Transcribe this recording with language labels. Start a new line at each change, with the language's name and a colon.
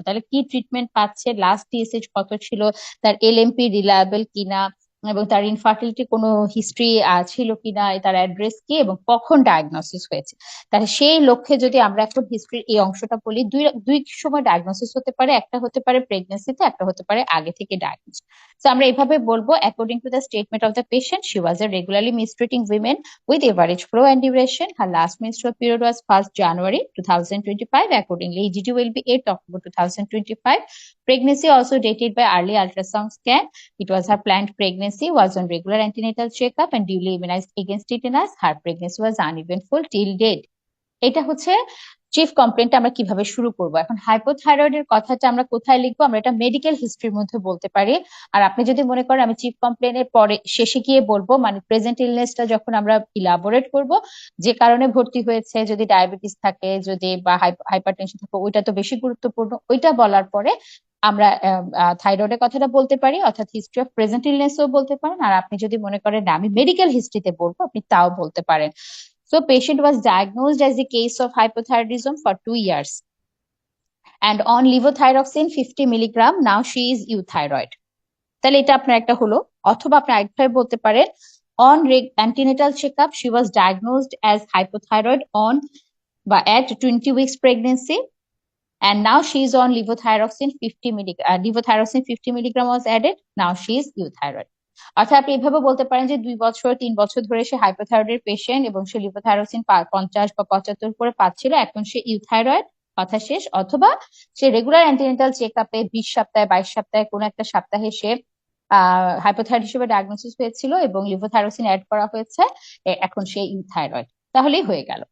Bangla: তাহলে কি ট্রিটমেন্ট পাচ্ছে, লাস্ট টিএসএইচ কত ছিল, তার এলএমপি রিলায়েবল কিনা, এবং তার ইনফার্টিলিটি কোনো হিস্ট্রি ছিল কিনা, তার অ্যাড্রেস কি, এবং কখন ডায়াগনোসিস হয়েছে। তাহলে সেই লক্ষ্যে যদি আমরা এখন হিস্ট্রির এই অংশটা বলি, দুই দুই সময় ডায়াগনোসিস হতে পারে, একটা হতে পারে প্রেগনেন্সিতে, একটা হতে পারে আগে থেকে ডায়াগনোস। তো আমরা এভাবে বলবো,
English: According to the statement of the patient, she was a regularly menstruating women with average flow and duration. Her last menstrual period was 1st January 2025. Accordingly, EGD will be 8th October 2025. Pregnancy also dated by early ultrasound scan. It was her planned pregnancy, was on regular antenatal checkup and duly immunized against tetanus. Her pregnancy was uneventful till date.
Bangla: এটা হচ্ছে chief কমপ্লেনটা আমরা কিভাবে শুরু করব। এখন হাইপোথাইরয়েডের কথাটা আমরা কোথায় লিখবো? আমরা এটা মেডিকেল হিস্ট্রির মধ্যে বলতে পারি। আর আপনি যদি মনে করেন আমি চিফ কমপ্লেনের পরে শেষে গিয়ে বলবো, মানে প্রেজেন্ট ইলনেসটা যখন আমরা ইলাবোরেট করব, যে কারণে ভর্তি হয়েছে, যদি ডায়াবেটিস থাকে, যদি বা হাইপারটেনশন থাকে, ওইটা তো বেশি গুরুত্বপূর্ণ। ওইটা বলার পরে আমরা থাইরয়েডের কথাটা বলতে পারি, অর্থাৎ হিস্ট্রি অফ প্রেজেন্ট ইলনেসও বলতে পারেন। আর আপনি যদি মনে করেন না আমি মেডিকেল হিস্ট্রিতে বলবো, আপনি তাও বলতে পারেন।
English: So patient was diagnosed as a case of hypothyroidism for 2 years and on levothyroxine 50 milligram. Now she is euthyroid.
Bangla: তাহলে এটা আপনার একটা হলো। অথবা আপনি আরেকভাবে বলতে পারেন
English: on antenatal checkup she was diagnosed as hypothyroid on বা at 20 weeks pregnancy and now she is on levothyroxine 50 milligram. Levothyroxine 50 milligram was added. Now she is euthyroid.
Bangla: অর্থাৎ আপনি এভাবে বলতে পারেন যে 2 বছর 3 বছর ধরে সে হাইপোথাইরয়েডের পেশেন্ট এবং সে লিভোথাইরোক্সিন 50 বা 75 করে পাচ্ছিল, এখন সে ইউথাইরয়েড, কথা শেষ। অথবা সে রেগুলার অ্যান্টিনেটাল চেক আপে 20 সপ্তাহে 22 সপ্তাহে কোনো একটা সপ্তাহে সে হাইপোথাইরয়েড হিসেবে ডায়াগনোসিস হয়েছিল এবং লিভোথাইরোক্সিন অ্যাড করা হয়েছে, এখন সে ইউথাইরয়েড। তাহলেই হয়ে গেল।